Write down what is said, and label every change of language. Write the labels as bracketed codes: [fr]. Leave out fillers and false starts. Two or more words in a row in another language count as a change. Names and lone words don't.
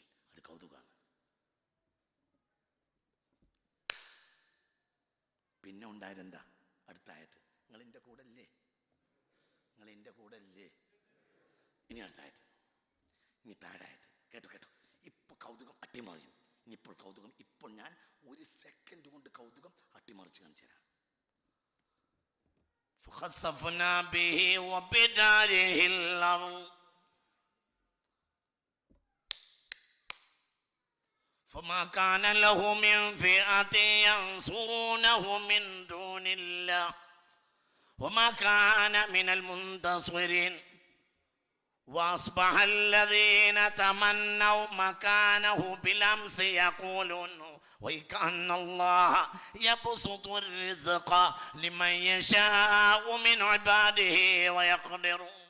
[ml] അത് കൗതുകമാണ്. പിന്നെ ഉണ്ടായതെന്താ? അടുത്ത ആയത്ത്. നിങ്ങൾ എൻ്റെ കൂടെ അല്ലേ? ഇനി അടുത്തായത്, ഇനി താഴായത്. കേട്ടോ, ഇപ്പോൾ കൗതുകം അട്ടിമറിയും. ഇപ്പോൾ ഞാൻ ഒരു സെക്കൻഡ് കൊണ്ട് കൗതുകം അട്ടിമറിച്ച് കാണിച്ചു തരാം. [ar] فخسفنا به وبداره الأرض فما كان له من فئة ينصرونه من دون الله وما كان من المنتصرين وأصبح الذين تمنوا مكانه بالأمس يقولون وكأن الله يبسط الرزق لمن يشاء من عباده ويقدر